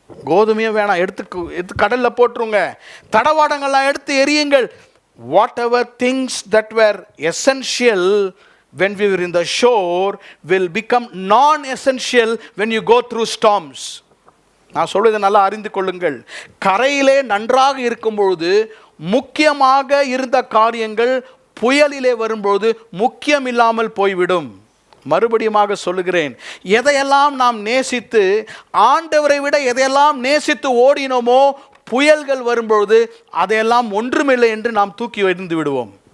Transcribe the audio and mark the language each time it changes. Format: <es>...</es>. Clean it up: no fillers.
<ta>கோதுமையே வேணாம், எடுத்து கடலில் போட்டுருங்க, தடவாடங்கள்லாம் எடுத்து எரியுங்கள்.</ta> <en>Whatever things that were essential when we were in the shore will become non-essential when you go through storms.</en> <ta>நான் சொல்வதை நல்லா அறிந்து கொள்ளுங்கள். கரையிலே நன்றாக இருக்கும் பொழுது முக்கியமாக இருந்த காரியங்கள் புயலிலே வரும்போது முக்கியம் இல்லாமல் போய்விடும். மறுபடியுமாக சொல்லுகிறேன், எதையெல்லாம் நாம் நேசித்து ஆண்டவரை விட எதையெல்லாம் நேசித்து ஓடினோமோ புயல்கள் வரும்பொழுது அதையெல்லாம் ஒன்றுமில்லை என்று நாம் தூக்கி எறிந்து விடுவோம்.</ta>